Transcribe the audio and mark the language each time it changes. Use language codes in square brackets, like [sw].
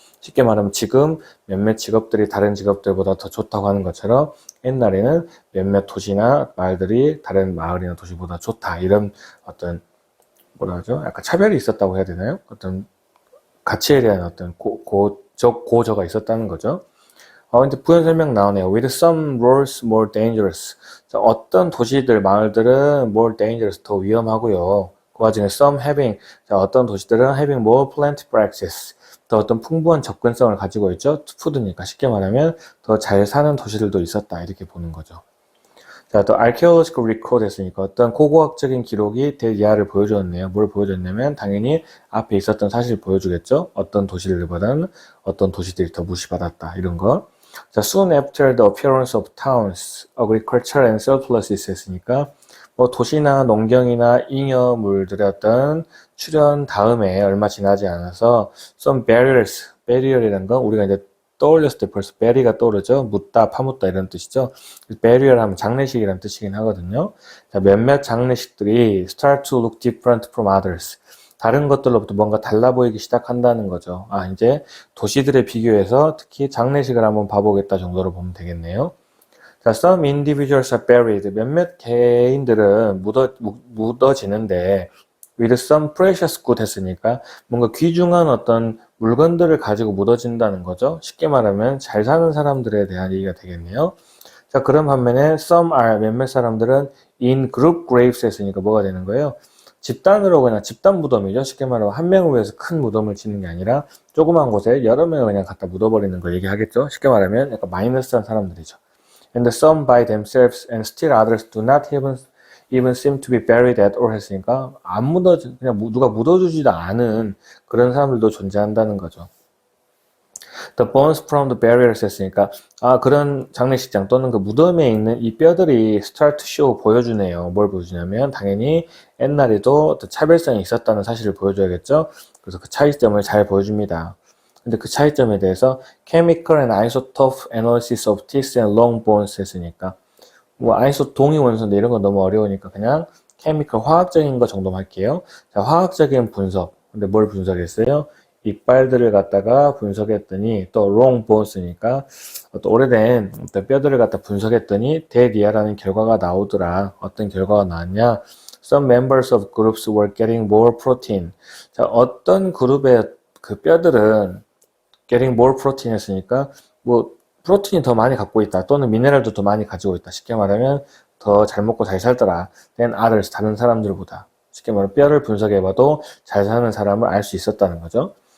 [ko] 쉽게 말하면 지금 몇몇 직업들이 다른 직업들보다 더 좋다고 하는 것처럼 옛날에는 몇몇 도시나 마을들이 다른 마을이나 도시보다 좋다 이런 어떤 뭐라 하죠? 약간 차별이 있었다고 해야 되나요? 어떤 가치에 대한 어떤 고저가 있었다는 거죠. 근데 부연 설명 나오네요. [en] With some roads more dangerous. [ko] 자, 어떤 도시들, 마을들은 [en] more dangerous, [ko] 더 위험하고요. 그 와중에 [en] some having, [ko] 자, 어떤 도시들은 [en] having more plentiful access, [ko] 더 어떤 풍부한 접근성을 가지고 있죠. 푸드니까 쉽게 말하면 더 잘 사는 도시들도 있었다. 이렇게 보는 거죠. 자, 또 [en] archaeological record [ko] 했으니까 어떤 고고학적인 기록이 대이하를 보여줬네요. 뭘 보여줬냐면 당연히 앞에 있었던 사실을 보여주겠죠. 어떤 도시들보다는 어떤 도시들이 더 무시받았다. 이런 거. 자, [en] soon after the appearance of towns, agriculture and surpluses [ko] 했으니까 뭐 도시나 농경이나 잉여물들의 어떤 출현 다음에 얼마 지나지 않아서 [en] some barrier [ko] 이라는 건 우리가 이제 떠올렸을 때 벌써 bury가 떠오르죠. 묻다, 파묻다 이런 뜻이죠. barrier 하면 장례식이라는 뜻이긴 하거든요. 자, 몇몇 장례식들이 [en] start to look different from others. [ko] 다른 것들로부터 뭔가 달라 보이기 시작한다는 거죠. 이제 도시들에 비교해서 특히 장례식을 한번 봐보겠다 정도로 보면 되겠네요. [en] 자, some individuals are buried. [ko] 몇몇 개인들은 묻어지는데 [en] with some precious good [ko] 했으니까 뭔가 귀중한 어떤 물건들을 가지고 묻어진다는 거죠. 쉽게 말하면 잘 사는 사람들에 대한 얘기가 되겠네요. 자, 그런 반면에 [en] some are [ko] 몇몇 사람들은 [en] in group graves [ko] 했으니까 뭐가 되는 거예요? 집단으로 그냥 집단 무덤이죠. 쉽게 말하면 한 명을 위해서 큰 무덤을 짓는 게 아니라 조그만 곳에 여러 명을 그냥 갖다 묻어버리는 걸 얘기하겠죠. 쉽게 말하면 약간 마이너스한 사람들이죠. [en] And some by themselves and still others do not even seem to be buried at all [ko] 했으니까 그냥 누가 묻어주지도 않은 그런 사람들도 존재한다는 거죠. [en] The bones from the barriers [ko] 했으니까 그런 장례식장 또는 그 무덤에 있는 이 뼈들이 [en] start to show [ko] 보여주네요. 뭘 보여주냐면 당연히 옛날에도 어떤 차별성이 있었다는 사실을 보여줘야겠죠. 그래서 그 차이점을 잘 보여줍니다. 근데 그 차이점에 대해서 [en] chemical and isotope analysis of teeth and long bones [ko] 했으니까 뭐 아이소 동위 원소인데 이런 건 너무 어려우니까 그냥 케미컬 화학적인 거 정도만 할게요. 자, 화학적인 분석. 근데 뭘 분석했어요? 이빨들을 갖다가 분석했더니 또 [en] long bones [ko] 니까 또 오래된 어떤 뼈들을 갖다 분석했더니 대리아라는 결과가 나오더라. 어떤 결과가 나왔냐? [en] Some members of groups were getting more protein. [ko] 자, 어떤 그룹의 그 뼈들은 [en] getting more protein [ko] 했으니까 뭐 프로틴이 더 많이 갖고 있다 또는 미네랄도 더 많이 가지고 있다. 쉽게 말하면 더 잘 먹고 잘 살더라. [en] than others, [ko] 다른 사람들보다. 쉽게 말하면 뼈를 분석해봐도 잘 사는 사람을 알 수 있었다는 거죠.